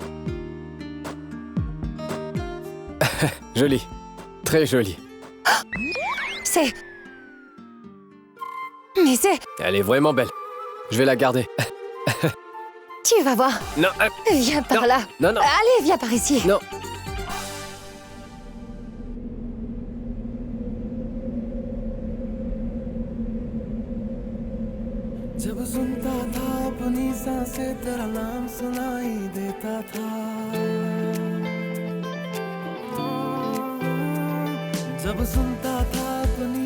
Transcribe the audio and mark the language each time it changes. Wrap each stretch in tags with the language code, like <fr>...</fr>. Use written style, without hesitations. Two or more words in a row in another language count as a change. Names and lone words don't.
<fr>Joli. Très joli. C'est... Mais c'est... Elle est vraiment belle. Je vais la garder. Tu vas voir. Non, Viens par non. là. Non, non. Allez, viens par ici. Non.</fr> <hi>जब सुनता था अपनी सांसें तेरा नाम सुनाई देता था जब सुनता था अपनी</hi>